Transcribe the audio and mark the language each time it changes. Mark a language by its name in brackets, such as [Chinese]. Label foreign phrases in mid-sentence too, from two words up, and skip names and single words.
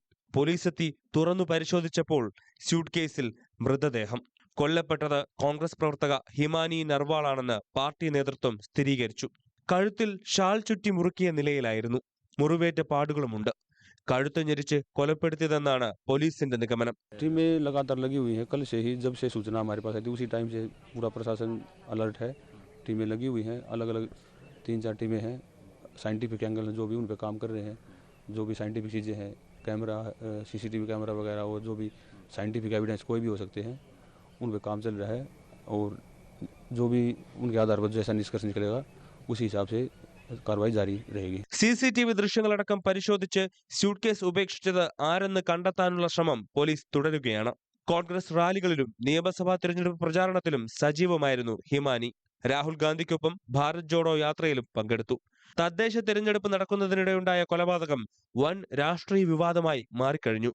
[Malayalam] പോലീസ് എത്തി തുറന്നു പരിശോധിച്ചപ്പോൾ സ്യൂട്ട് കേസിൽ മൃതദേഹം. കൊല്ലപ്പെട്ടത് കോൺഗ്രസ് പ്രവർത്തക ഹിമാനി നർവാളാണെന്ന് പാർട്ടി നേതൃത്വം സ്ഥിരീകരിച്ചു. കഴുത്തിൽ ഷാൾ ചുറ്റി മുറുക്കിയ നിലയിലായിരുന്നു. മുറിവേറ്റ പാടുകളുമുണ്ട്. കഴുത്ത് ഞെരിച്ച് കൊലപ്പെടുത്തിയതെന്നാണ് പോലീസിന്റെ നിഗമനം. [Hindi] टीमें लगातार लगी हुई हैं. कल से ही जब से सूचना हमारे पास आई थी उसी टाइम से पूरा प्रशासन अलर्ट है. टीमें लगी हुई हैं. अलग अलग 3-4 टीमें हैं. [English] scientific angle [Hindi] जो भी उन पर काम कर रहे हैं. जो भी साइंटिफिक चीज़ें हैं, कैमरा, [English] CCTV camera [Hindi] वगैरह, वो जो भी [English] scientific evidence [Hindi] कोई भी हो सकते हैं, उन पर काम चल रहा है. और जो भी उनके आधार पर जैसा निष्कर्ष निकलेगा उसी हिसाब से कार्रवाई जारी रहेगी. [Malayalam] CCTV ദൃശ്യങ്ങളടക്കം പരിശോധിച്ച് സ്യൂട്ട് കേസ് ഉപേക്ഷിച്ചത് ആരെന്ന് കണ്ടെത്താനുള്ള ശ്രമം പോലീസ് തുടരുകയാണ്. കോൺഗ്രസ് റാലികളിലും നിയമസഭാ തിരഞ്ഞെടുപ്പ് പ്രചാരണത്തിലും സജീവമായിരുന്നു ഹിമാനി. രാഹുൽ ഗാന്ധിക്കൊപ്പം ഭാരത് ജോഡോ യാത്രയിലും പങ്കെടുത്തു. തദ്ദേശ തിരഞ്ഞെടുപ്പ് നടക്കുന്നതിനിടെയുണ്ടായ കൊലപാതകം വൻ രാഷ്ട്രീയ വിവാദമായി മാറിക്കഴിഞ്ഞു.